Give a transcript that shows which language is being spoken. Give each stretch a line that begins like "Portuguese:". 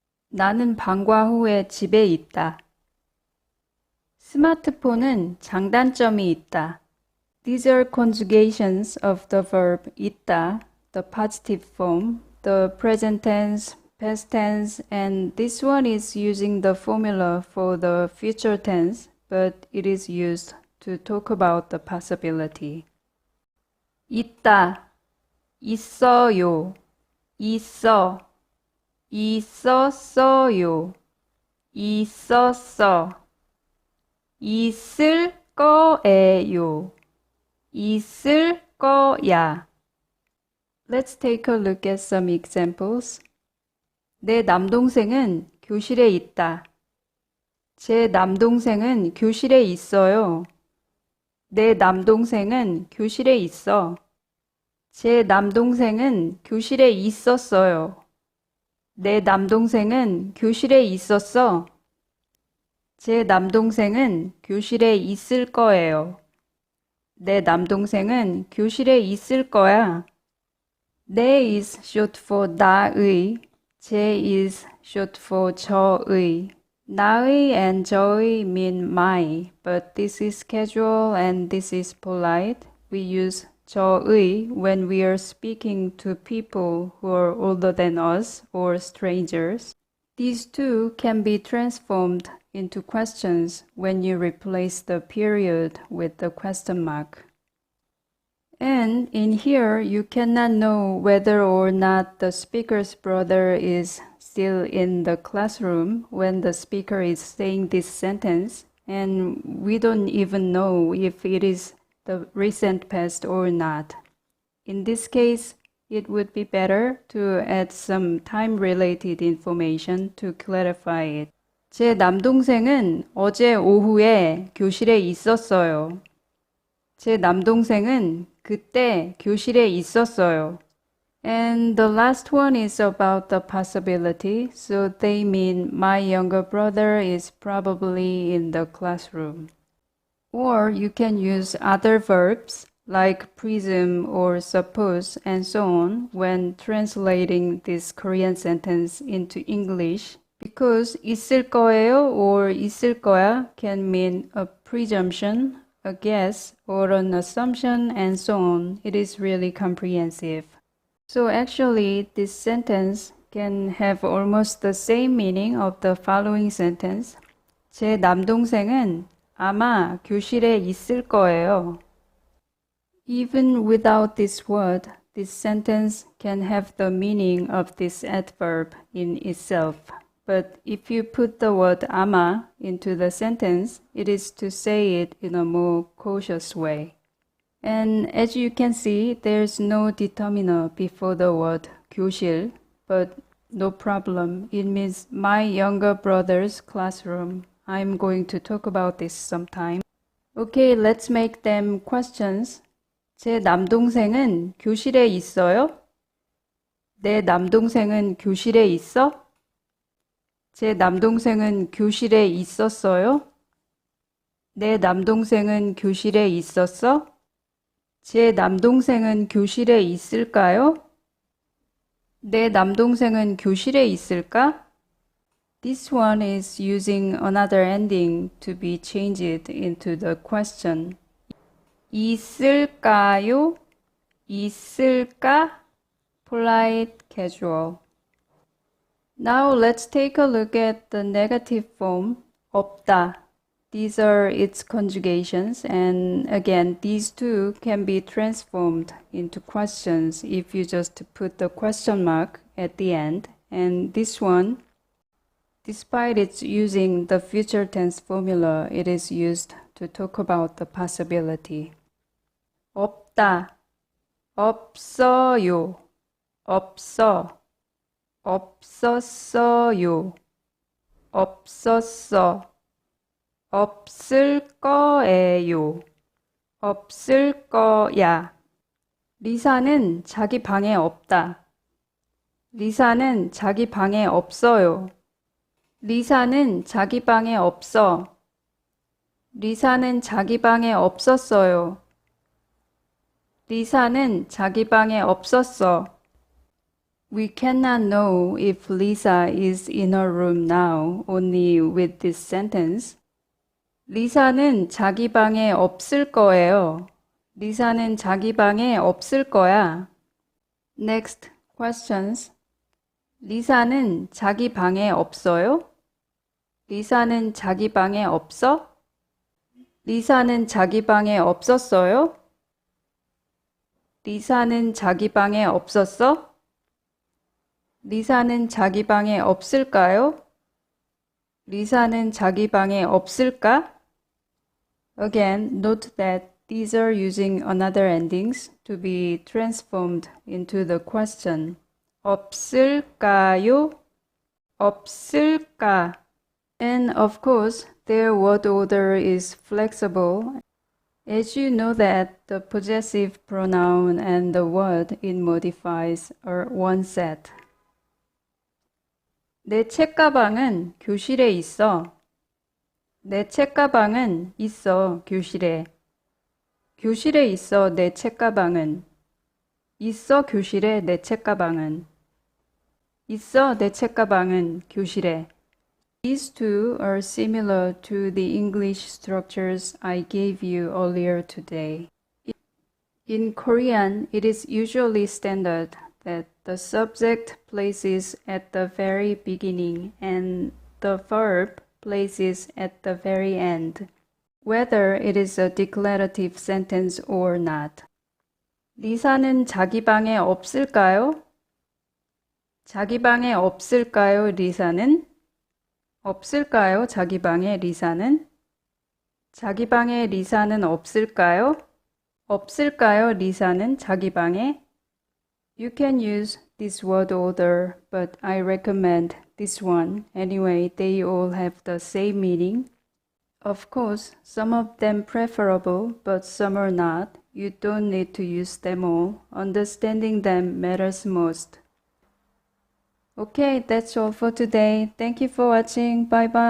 Korean: 나는 방과 후에 집에 있다. 스마트폰은 장단점이 있다.
English: These are conjugations of the verb 있다, the positive form, the present tense, past tense, and this one is using the formula for the future tense, but it is used to talk about the possibility.
Korean: 있다, 있어요, 있어, 있었어요, 있었어, 있을 거예요, 있을 거야.
English: Let's take a look at some examples.
Korean: 내 남동생은 교실에 있다. 제 남동생은 교실에 있어요. 내 남동생은 교실에 있어. 제 남동생은 교실에 있었어요. 내 남동생은 교실에 있었어. 제 남동생은 교실에 있을 거예요. 내 남동생은 교실에 있을 거야.
English: 내 is short for 나의. 제 is short for 저의. 나의 and 저의 mean my, but this is casual and this is polite. We use 저의 when we are speaking to people who are older than us or strangers. These two can be transformed into questions when you replace the period with the question mark. And in here, you cannot know whether or not the speaker's brother is still in the classroom when the speaker is saying this sentence, and we don't even know if it is the recent past or not. In this case, it would be better to add some time-related information to clarify it.
Korean: 제 남동생은 어제 오후에 교실에 있었어요. 제 남동생은 그때 교실에 있었어요.
English: And the last one is about the possibility, so they mean my younger brother is probably in the classroom. Or you can use other verbs like presume or suppose and so on when translating this Korean sentence into English, because
Korean: 있을 거예요
English: or
Korean: 있을 거야
English: can mean a presumption, a guess, or an assumption, and so on. It is really comprehensive. So actually, this sentence can have almost the same meaning of the following sentence.
Korean: 제 남동생은 아마 교실에 있을 거예요.
English: Even without this word, this sentence can have the meaning of this adverb in itself. but if you put the word 아마 into the sentence, it is to say it in a more cautious way. And as you can see, there's no determiner before the word 교실, but no problem. It means my younger brother's classroom. I'm going to talk about this sometime. Okay, let's make them questions.
Korean: 제 남동생은 교실에 있어요? 내 남동생은 교실에 있어? 제 남동생은 교실에 있었어요? 내 남동생은 교실에 있었어? 제 남동생은 교실에 있을까요? 내 남동생은 교실에 있을까?
English: This one is using another ending to be changed into the question.
Korean: 있을까요? 있을까?
English: Polite, casual. Now let's take a look at the negative form, 없다. These are its conjugations, and again, these two can be transformed into questions if you just put the question mark at the end. And this one, despite its using the future tense formula, it is used to talk about the possibility.
Korean: 없다, 없어요, 없어, 없었어요, 없었어, 없을 거예요, 없을 거야. 리사는 자기 방에 없다. 리사는 자기 방에 없어요. 리사는 자기 방에 없어. 리사는 자기 방에 없었어요. 리사는 자기 방에 없었어.
English: We cannot know if Lisa is in her room now only with this sentence.
Korean: 리사는 자기 방에 없을 거예요. 리사는 자기 방에 없을 거야.
English: Next questions.
Korean: 리사는 자기 방에 없어요? 리사는 자기 방에 없어? 리사는 자기 방에 없었어요? 리사는 자기 방에 없었어? 리사는 자기 방에 없을까요? 리사는 자기 방에 없을까?
English: Again, note that these are using another endings to be transformed into the question.
Korean: 없을까요? 없을까?
English: And of course, their word order is flexible. As you know that the possessive pronoun and the word it modifies are one set.
Korean: 내 책가방은 교실에 있어. 내 책가방은 있어, 교실에. 교실에 있어, 내 책가방은. 있어, 교실에, 내 책가방은. 있어, 내 책가방은, 교실에.
English: These two are similar to the English structures I gave you earlier today. In Korean, it is usually standard that the subject places at the very beginning and the verb places at the very end, whether it is a declarative sentence or not.
Korean: 리사는 자기 방에 없을까요? 자기 방에 없을까요, 리사는? 없을까요, 자기 방에 리사는? 자기 방에 리사는 없을까요? 없을까요, 리사는 자기 방에?
English: You can use this word order, but I recommend this one. Anyway, they all have the same meaning. Of course, some of them preferable, but some are not. You don't need to use them all. Understanding them matters most. Okay, that's all for today. Thank you for watching. Bye bye.